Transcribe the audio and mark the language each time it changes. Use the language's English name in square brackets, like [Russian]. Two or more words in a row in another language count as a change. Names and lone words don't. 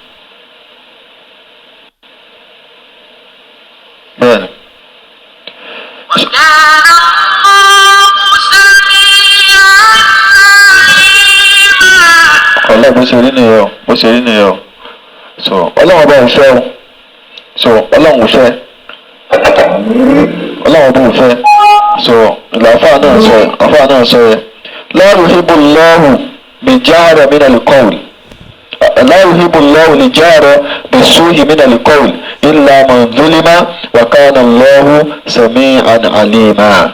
[Yoruba] Ọlọ́run bó ṣe rí nìyẹn o. So ọlọ́run bá ò fẹ́ o. So ọlọ́run ò fẹ́. Ọlọ́run bó ò fẹ́. So àfáà náà sọ yẹ [Arabic] لا يحب الله الجهر من القول لا يحب الله الجهر بالسوء من القول إلا من ظلم وكان الله سميعا عليما.